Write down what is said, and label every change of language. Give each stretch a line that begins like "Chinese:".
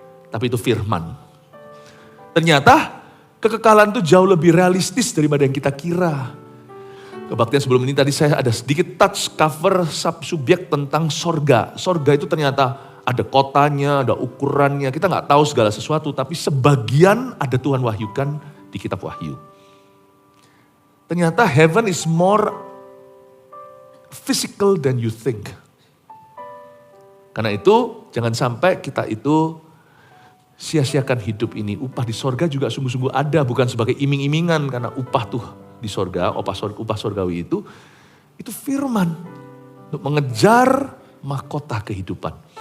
Indonesian: Tapi itu firman. Ternyata kekekalan itu jauh lebih realistis daripada yang kita kira. Kebaktian sebelum ini tadi saya ada sedikit
English: touch cover
Indonesian: subsubjek tentang sorga. Sorga itu ternyata ada kotanya, ada ukurannya. Kita nggak tahu segala sesuatu, tapi sebagian ada Tuhan wahyukan di kitab Wahyu. Ternyata
English: heaven is more physical than you think.
Indonesian: Karena itu jangan sampai kita itu sia-siakan hidup ini. Upah di sorga juga sungguh-sungguh ada, bukan sebagai iming-imingan. Karena upah tuh di sorga, upah sorgawi itu firman. Untuk mengejar mahkota kehidupan.